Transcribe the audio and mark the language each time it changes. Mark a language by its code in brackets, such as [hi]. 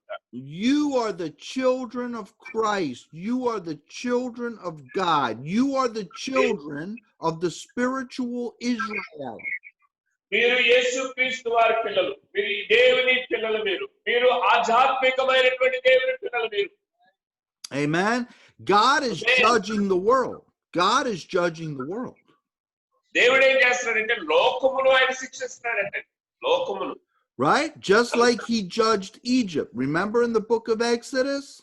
[en] You are the children of Christ. You are the children of God. You are the children of the spiritual Israel. [te] మీరు యేసుక్రీస్తు వారి పిల్లలు, మీరు దేవుని పిల్లలు, మీరు ఆధ్యాత్మికమైనటువంటి దేవుని పిల్లలు మీరు. [en] Amen. God is judging the world. God is judging the world. [te] దేవుడు ఏం చేస్తున్నాడంటే లోకమును ఆయన శిక్షిస్తున్నాడంటే, లోకమును. [en] Right? Just like he judged Egypt. Remember in the book of Exodus?